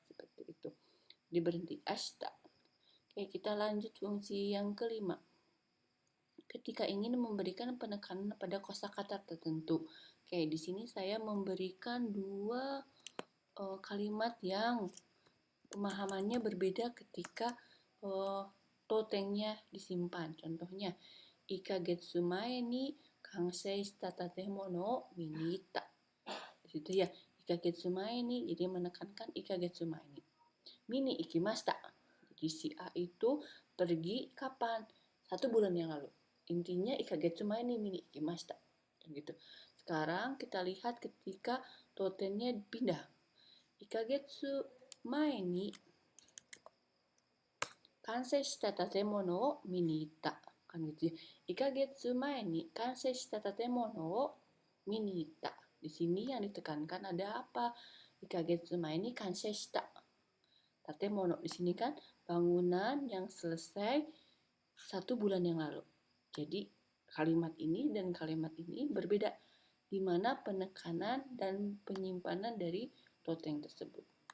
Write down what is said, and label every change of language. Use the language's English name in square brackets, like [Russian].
[Indonesian] Seperti itu. Di berhenti ashita. Oke, kita lanjut fungsi yang kelima. Ketika ingin memberikan penekanan pada kosakata tertentu. Oke, di sini saya memberikan dua kalimat yang pemahamannya berbeda ketika totengnya disimpan. [Japanese] Contohnya, 1ヶ月前に完成した建物を見に行った. [Indonesian] Di situ ya, [Japanese] 1ヶ月前に, [Indonesian] jadi menekankan 1ヶ月前に. [Japanese] 見に行きました. [Indonesian] Jadi si A itu pergi kapan? 1 bulan yang lalu. [Japanese] Intinya 1ヶ月前に見に行きました. [Indonesian] Gitu. Sekarang kita lihat ketika totennya pindah. [Japanese] 1ヶ月前に完成した建物を見に行った。 [Indonesian] kan gitu ya. [Japanese] 1ヶ月前に完成した建物を見に行った. [Indonesian] Di sini yang ditekankan ada apa? [Japanese] 1ヶ月前に完成した. [Indonesian] Tatemono di sini kan bangunan yang selesai 1 bulan yang lalu. Jadi kalimat ini dan kalimat ini berbeda, di mana penekanan dan penyimpanan dari toteng tersebut.